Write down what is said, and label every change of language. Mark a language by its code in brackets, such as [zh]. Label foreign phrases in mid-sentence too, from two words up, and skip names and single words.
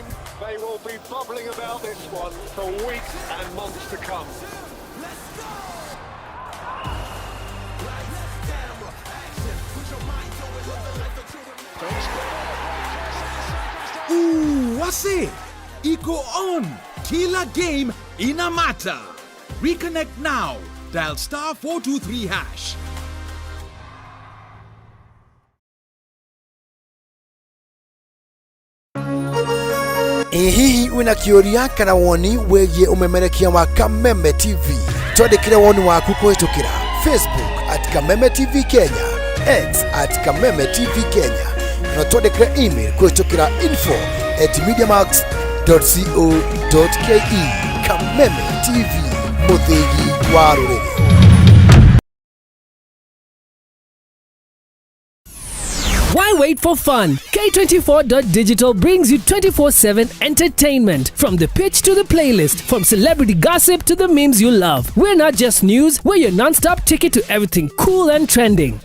[en] They will be bubbling about this one for weeks and months to come. Let's go! [sw] Ooh, wase! Iko on! Kila game ina mata. [en] Reconnect now. Dial *423#. [ki] Hihi wina kĩũria kana woni wĩgiĩ ũmemerekia wa Kameme TV? Twandĩkĩre woni waku kũhĩtũkĩra Facebook @Kameme TV Kenya, X @Kameme TV Kenya, na twandĩkĩre email kũhĩtũkĩra info@mediamax.co.ke. Kameme TV, mũthĩgi wa rũrĩrĩ. [en] Why wait for fun? K24.digital brings you 24/7 entertainment. From the pitch to the playlist, from celebrity gossip to the memes you love. We're not just news, we're your non-stop ticket to everything cool and trending.